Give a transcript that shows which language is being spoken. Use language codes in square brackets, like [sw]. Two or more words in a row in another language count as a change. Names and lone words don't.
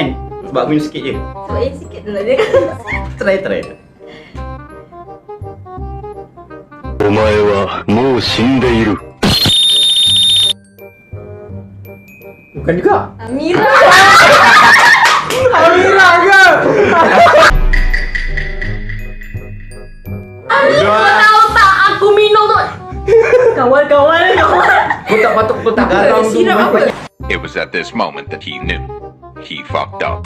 [ms] Sebab aku punya sikit je. Sebab yang sikit dulu dia. Try. [ja] お前はもう死んでいる。 [ms] Bukan juga. Amira. Amira ke? Kau tahu tak aku minum tu. Kawal. Kau tak patut kau tak garam tu. Sirap apa? [en] It was at this moment that he knew he fucked up.